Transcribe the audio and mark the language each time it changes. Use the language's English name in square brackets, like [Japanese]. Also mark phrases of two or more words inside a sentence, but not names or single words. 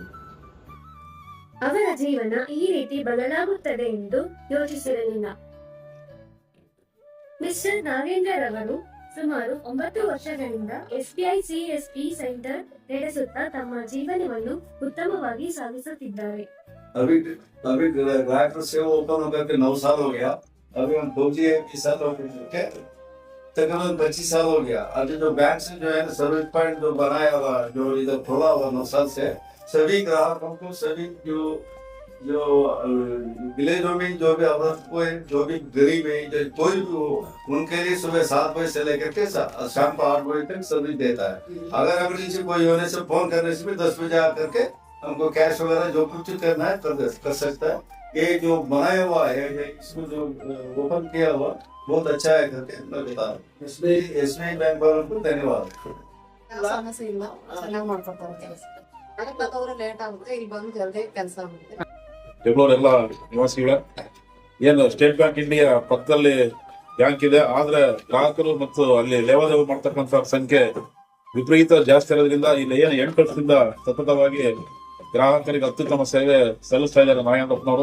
[Kannada] ಅವರ ಜೀವನ ಈ ರೀತಿ ಬದಲಾಗುತ್ತದೆ ಎಂದು ಯೋಚಿಸಿರಲಿಲ್ಲ. ಮಿಸ್ಟರ್ ನಾಗೇಂದ್ರ ರವರು ಸುಮಾರು 9 ವರ್ಷಗಳಿಂದ SBI CSP ಸೆಂಟರ್ ನಡೆಸುತ್ತಾ ತಮ್ಮ ಜೀವನವನ್ನು ಉತ್ತಮವಾಗಿ ಸಾಗಿಸುತ್ತಿದ್ದಾರೆ. [Hindi] अभी ग्राहक सेवा ओपन होकर के 9 साल हो गया. अभी हम 2021 साल हो गए, तकरीबन 25 साल हो गया. अभी जो बैंक से जो है [English] service point [Hindi] जो बनाया हुआ, जो इधर खोला हुआ 9 साल से, सभी ग्राहकों को, सभी जो विलेजों में जो भी अवस्थ को है, जो भी गरीब है, जो कोई भी हो, उनके लिए सुबह 7 बजे से लेकर के शाम को 8 बजे तक सर्विस देता है. अगर इमरजेंसी कोई होने से फोन करने से भी 10 बजे आकर के हमको कैश वगैरह जो कुछ करना है कर सकता है. ये जो बनाया हुआ है, इसको जो ओपन किया हुआ बहुत अच्छा है करके मैं बता रहा हूँ. SBI बैंक वालों को धन्यवाद. [Kannada] ಸಮಸ್ಯೆ ಇಲ್ಲ, ಚೆನ್ನಾಗಿ ಮಾಡ್ಕೊಡ್ತಾರೆ ಕೆಲಸ. ಅದಕ್ಕೆ ಲೇಟ್ ಆಗುತ್ತೆ, ಇಲ್ಲಿ ಬಂದು ಜಲ್ದಿ ಕೆಲಸ ಆಗುತ್ತೆ. ಬೆಂಗಳೂರೆಲ್ಲ ನಿವಾಸಿಗಳ ಏನು ಸ್ಟೇಟ್ ಬ್ಯಾಂಕ್ ಇಂಡಿಯಾ ಪಕ್ಕದಲ್ಲಿ ಬ್ಯಾಂಕ್ ಇದೆ. ಆದ್ರೆ ಗ್ರಾಹಕರು ಮತ್ತು ಅಲ್ಲಿ ಲೇವಾದೇವಿ ಮಾಡ್ತಕ್ಕಂಥ ಸಂಖ್ಯೆ ವಿಪರೀತ ಜಾಸ್ತಿ ಇರೋದ್ರಿಂದ ಇಲ್ಲಿ ಏನು 8 ವರ್ಷದಿಂದ ಸತತವಾಗಿ ಗ್ರಾಹಕರಿಗೆ ಅತ್ಯುತ್ತಮ ಸೇವೆ ಸಲ್ಲಿಸ್ತಾ ಇದ್ದಾರೆ ನಾಗೇಂದ್ರಪ್ಪನವರು.